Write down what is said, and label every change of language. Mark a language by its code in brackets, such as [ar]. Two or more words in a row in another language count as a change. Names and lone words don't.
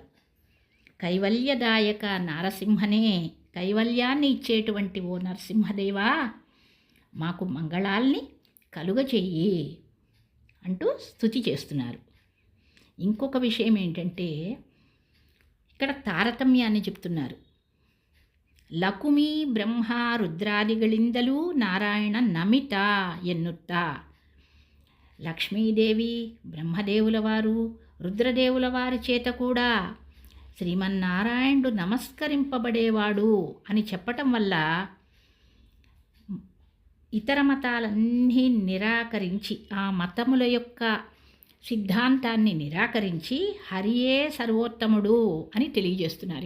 [te] కైవల్యదాయక నారసింహనే, కైవల్యాన్ని ఇచ్చేటువంటి ఓ నరసింహదేవా, మాకు మంగళాల్ని కలుగచెయ్యి అంటూ స్తుతి చేస్తున్నారు. ఇంకొక విషయం ఏంటంటే ఇక్కడ తారతమ్యాన్ని చెప్తున్నారు. [kn] ಲಕುಮಿ ಬ್ರಹ್ಮ ರುದ್ರಾದಿಗಳಿಂದಲೂ ನಾರಾಯಣ ನಮಿತ ಎನ್ನುತ್ತಾ, [te] లక్ష్మీదేవి బ్రహ్మదేవుల వారు రుద్రదేవుల వారి చేత కూడా శ్రీమన్నారాయణుడు నమస్కరింపబడేవాడు అని చెప్పటం వల్ల ఇతర మతాలన్నీ నిరాకరించి, ఆ మతముల యొక్క సిద్ధాంతాన్ని నిరాకరించి హరియే సర్వోత్తముడు అని తెలియజేస్తున్నారు.